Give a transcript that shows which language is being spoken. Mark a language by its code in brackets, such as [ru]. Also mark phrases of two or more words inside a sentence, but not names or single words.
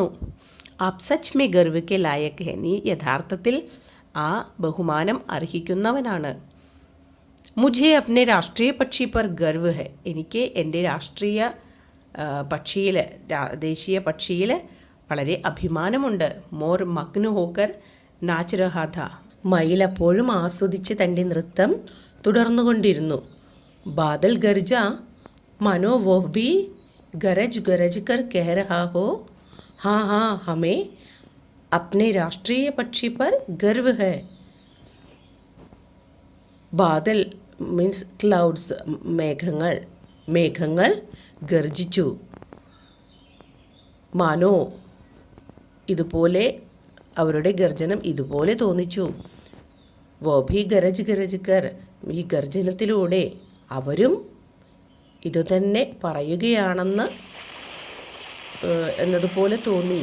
[hi] आप सच में गर्व के लायक हैं, [ml] നീ യഥാർത്ഥത്തിൽ ആ ബഹുമാനം അർഹിക്കുന്നവനാണ്. [hi] मुझे अपने राष्ट्रीय पक्षी पर गर्व है, [ml] എനിക്ക് എൻ്റെ രാഷ്ട്രീയ ദേശീയ പക്ഷിയിൽ വളരെ അഭിമാനമുണ്ട്. [hi] मोर मग्न होकर नाच रहा था. [ml] മയിൽ അപ്പോഴും ആസ്വദിച്ച് തൻ്റെ നൃത്തം തുടർന്നുകൊണ്ടിരുന്നു. [hi] बादल गरज मानो वो भी गरज गरज कर कह रहा हो, हाँ हाँ हमें अपने राष्ट्रीय पक्षी पर गर्व है. [ml] ബാദൽ [en] means clouds, [ml] മേഘങ്ങൾ ഗർജിച്ചു. മാനോ ഇതുപോലെ, അവരുടെ ഗർജനം ഇതുപോലെ തോന്നിച്ചു. [hi] वो भी गरज गरज कर, [ml] ഈ ഗർജനത്തിലൂടെ അവരും ഇതുതന്നെ പറയുകയാണെന്ന് എന്നതുപോലെ തോന്നി.